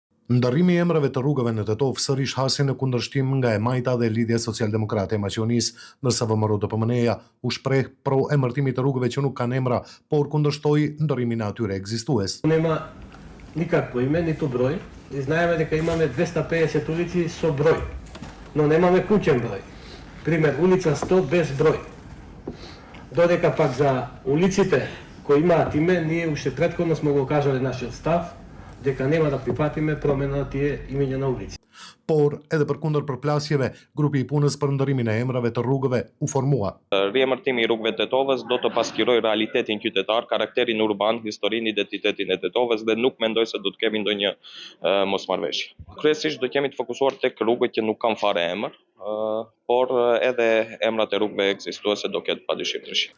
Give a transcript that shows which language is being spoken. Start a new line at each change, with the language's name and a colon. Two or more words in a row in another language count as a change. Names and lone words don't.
Albanian: Ndërrimi i emrave të rrugëve në Tetov sërish hasi në kundërshtim nga e Majta dhe Lidhja Social-Demokrate e Maqedonisë, ndërsa VMRO DPMN-ja u shpreh pro emërtimit të rrugëve që nuk kanë emra, por kundërshtoi ndërrimin e atyre ekzistues.
Macedonian: Нема никакво име, ниту број. И знаеме дека имаме 250 улици со број, но немаме куќен број. Пример, улица 100 без број. Додека пак за улиците кои имаат име, ние уште претходно сме го кажале нашиот став, дека нема да прифатиме промена на тие имиња на улици.
Albanian: Por edhe përkundër përplasjeve, grupi i punës për ndërrimin e emrave të rrugëve u formua. Riemërtimi i rrugëve të Tetovës do të pasqyrojë realitetin qytetar, karakterin urban, historinë, identitetin e Tetovës dhe nuk mendoj se do të kemi ndonjë mosmarrveshje. Kryesisht do kemi të fokusuar tek rrugët që nuk kanë fare emër, por edhe emrat e rrugëve ekzistuese do ketë padyshim ndryshim.